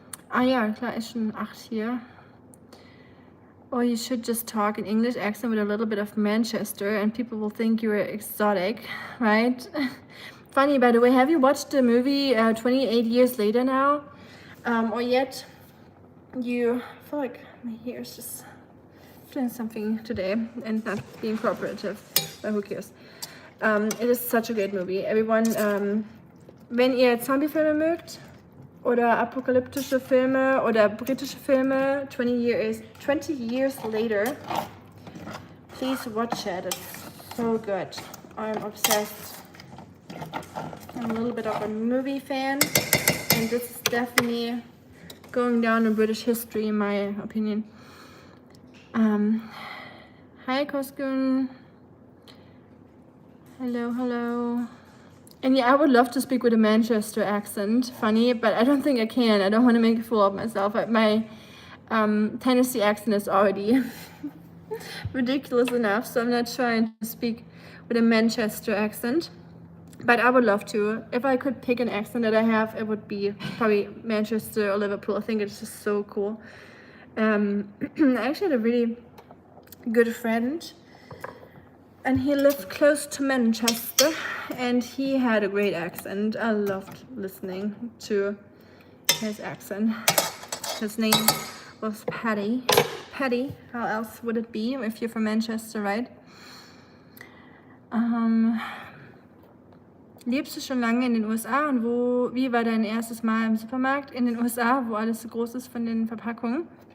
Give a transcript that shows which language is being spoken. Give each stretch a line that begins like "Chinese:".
German: Ah ja, klar, ist schon 8 hier.
English: Or you should just talk in English accent with a little bit of Manchester and people will think you're exotic, right? Funny, by the way, have you watched the movie 28 Years Later now? Or yet? I feel like my hair is just doing something today and not being cooperative, but who cares? It is such a great movie. Everyone,
German: wenn ihr Zombie-Filme mögt, oder apokalyptische Filme oder britische Filme, 20 years later,
English: please watch it. It's so good. I'm obsessed. I'm a little bit of a movie fan, and this is definitely going down in British history, in my opinion. Hi, Koskun. Hello. And yeah, I would love to speak with a Manchester accent. Funny, but I don't think I can. I don't want to make a fool of myself. My Tennessee accent is already ridiculous enough, so I'm not trying to speak with a Manchester accent. But I would love to. If I could pick an accent that I have, it would be probably Manchester or Liverpool. I think it's just so cool. I actually had a really good friend, and he lived close to Manchester, and he had a great accent. I loved listening to his accent. His name was Paddy. Paddy, how else would it be if you're from Manchester, right?
German: Lebst du schon lange in den USA und wie war dein erstes Mal im Supermarkt in den USA, wo alles so groß ist von den Verpackungen?